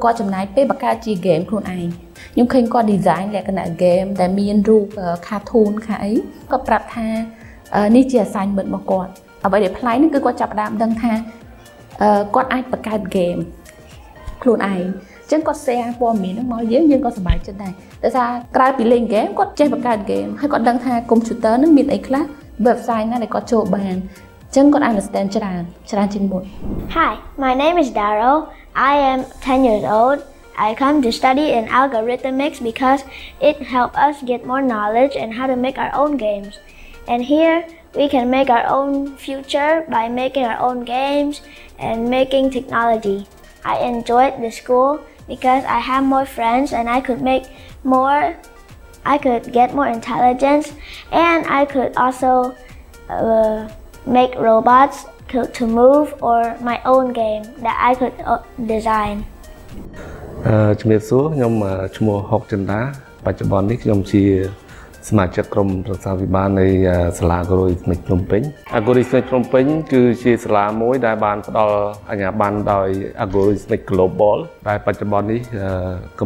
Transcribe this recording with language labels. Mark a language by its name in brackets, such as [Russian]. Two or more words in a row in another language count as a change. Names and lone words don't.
[Khmer] គាត់ចំណាយពេលបង្កើតជា game ខ្លួនឯងខ្ញុំឃើញគាត់ design លក្ខណៈ game ដែលមានរូប cartoon ខាអីគាត់ប្រាប់ថានេះជា assignment របស់គាត់អ្វីដែលប្លែកហ្នឹងគឺគាត់ចាប់ផ្ដើមដឹងថាគាត់អាចបង្កើត game ខ្លួនឯងអញ្ចឹងគាត់ share ព័ត៌មានហ្នឹងមកយើងក៏សប្បាយចិត្តដែរដោយសារក្រៅពីលេង game គាត់ចេះបង្កើត game ហើយគាត់ដឹងថា computer ហ្នឹងមានអីខ្លះ website ណាដែលគាត់ចូលបានចឹងគាត់ understand ច្រើនជាងមុន [English] Hi, my name is Darrow. I am 10 years old. I come to study in algorithmics because it helps us get more knowledge and how to make our own games. And here we can make our own future by making our own games and making technology. I enjoyed the school because I have more friends and I could get more intelligence and I could also make robots to move or my own game that I could design [Khmer] ជំរាបសួរខ្ញុំឈ្មោះហុកចិន្តាបច្ចុប្បន្ននេះខ្ញុំជាសមាជិកក្រុមប្រឹក្សាវិបាលនៃសាលា Algorithmic ភ្នំពេញ Algorithmic ភ្នំពេញគឺជាសាលាមួយដែលបានផ្ដល់អាជ្ញាប័ណ្ណដោយ Algorithmic Global ដែលបច្ចុប្បន្ននេះកំ